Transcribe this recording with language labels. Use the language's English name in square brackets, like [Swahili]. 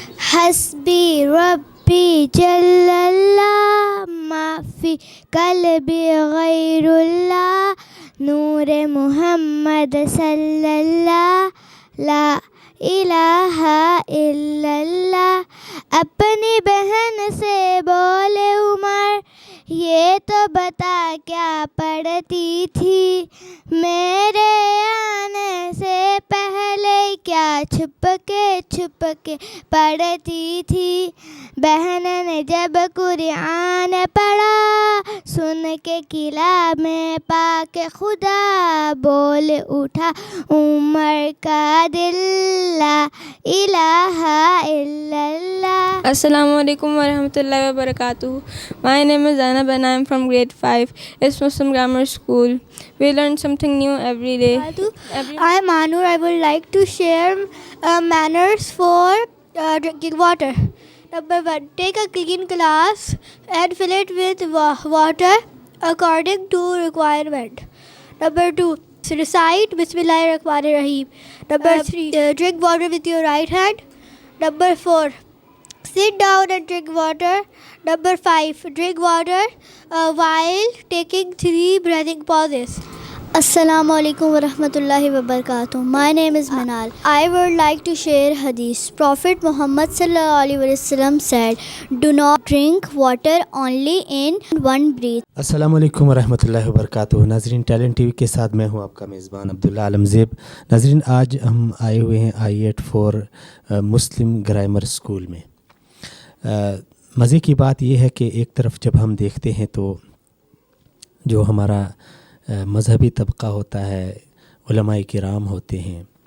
[Arabic] حسبي ربي جل الله ما في قلبي غير الله نور محمد صلى الله لا الہ الا اللہ. [Urdu] اپنی بہن سے بولے عمر یہ تو بتا کیا پڑھتی تھی میرے آنے سے پہلے کیا چھپ کے پڑھتی تھی. بہن نے جب قرآن پڑھا سن کے کلام میں پاک خدا بول اٹھا عمر کا دل لا الہ الا اللہ. [Arabic] Assalamu alaikum wa rahmatullahi wa barakatuh. [English] My name is Zainab and I am from grade 5. It's Muslim Grammar School. We learn something new every day. I am Anur. I would like to share manners for drinking water. Number 1, take a clean glass and fill it with water according to requirement. Number 2, recite Bismillahirrahmanirrahim. Number 3, drink water with your right hand. Number 4, sit down and drink water. Number 5, drink water while taking 3 breathing pauses. [Arabic] Assalamu alaikum wa rahmatullahi wa barakatuh. [English] My name is Manal. I would like to share hadith. Prophet Muhammad sallallahu alaihi wasallam said, "Do not drink water only in one breath." [Arabic] السلام علیکم ورحمۃ اللہ وبرکاتہ. [Urdu] ناظرین talent T V کے ساتھ میں ہوں آپ کا میزبان عبداللہ عالم زیب. ناظرین آج ہم آئے ہوئے ہیں I8 فور مسلم گرامر اسکول میں. مزے کی بات یہ ہے کہ ایک طرف جب ہم دیکھتے ہیں تو جو ہمارا مذہبی طبقہ ہوتا ہے علماء کرام ہوتے ہیں